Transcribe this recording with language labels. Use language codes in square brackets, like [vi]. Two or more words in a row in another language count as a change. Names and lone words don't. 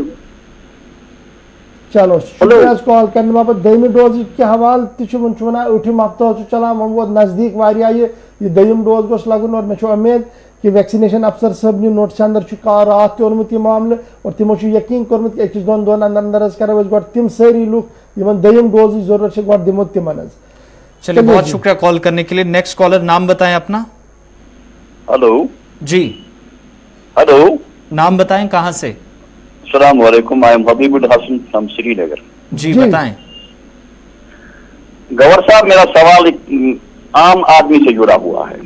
[hi] चलो शुक्रिया कॉल करने बाबत। [ks] दोम डोज के हवाल वन उठम हफ्तों चलान वो वो नजदीक वारिया ये दोम डोज गोस लगन और मे उम्मीद कि वैक्सीनेशन अफसर सब नोट अंदर रात तोर्मुत यह मामले और तमो यकीन कोर्मुत कि 1-2 दिन अंदर करो गो तम सारी लुक दोम डोज जरूरत गो दिमो तिमन। [hi] चलिए, बहुत शुक्रिया कॉल करने के लिए। [en] next caller, [hi] नाम बताएं अपना। हेलो जी, हेलो, नाम बताएं, कहां से। [ar] السلام عليكم, [en] I am Habibul Hasan from Srinagar. [hi] जी बताएं। गवर साहब, मेरा सवाल एक आम आदमी से जुड़ा हुआ है।